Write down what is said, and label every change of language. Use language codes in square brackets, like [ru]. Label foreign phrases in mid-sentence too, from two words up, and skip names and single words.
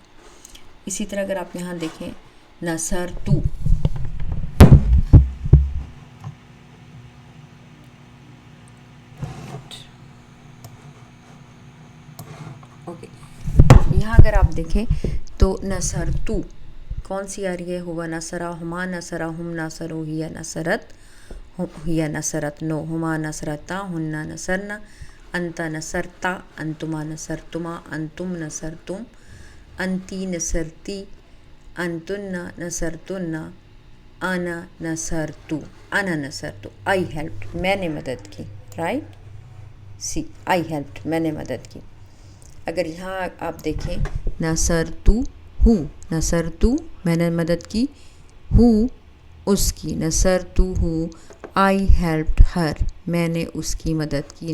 [ur] اسی طرح اگر آپ یہاں دیکھیں نصر تو، اوکے، یہاں اگر آپ دیکھیں تو نصر تو کون سی آ رہی ہے، [ar] ہوا نصرا، ہما نصرا، ہم نصرو، ہیا نصرت، ہیا نصرت، نو، ہما نصرتا، ہننا نصرنا، انت نصرتا، انتما نصرتما، انتم نصرتم، انتی نصرتی، انتن نصرتن، انا نصرتو، انا نصرتو، [en] I helped, [ur] میں نے مدد کی، رائٹ. [en] see I helped, [ur] میں نے مدد کی. اگر یہاں آپ دیکھیں [ar] نصرتو ہو، [ur] نصرتو میں نے مدد کی، ہو اس کی، نصرتو ہو [en] I helped her, [ur] میں نے اس کی مدد کی.